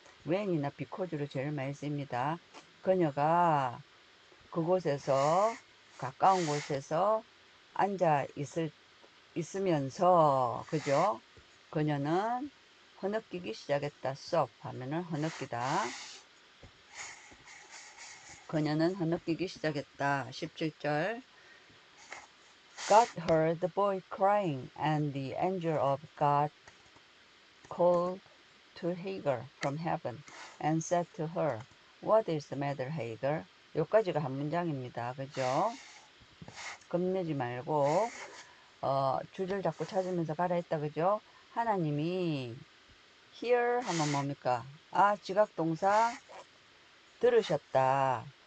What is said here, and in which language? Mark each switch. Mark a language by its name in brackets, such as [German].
[Korean] when이나 because로 제일 많이 씁니다. 그녀가 그곳에서 가까운 곳에서 앉아 있으면서 그죠? 그녀는 흐느끼기 시작했다. stop 하면은 흐느끼다. 그녀는 흐느끼기 시작했다. 17절 [English] God heard the boy crying and the angel of God called to Hagar from heaven and said to her, What is the matter, Hagar? [Korean] 여기까지가 한 문장입니다. 그죠? 겁내지 말고 줄을 자꾸 찾으면서 가라 했다. 그죠? 하나님이 hear 하면 뭡니까? 지각동사 들으셨다.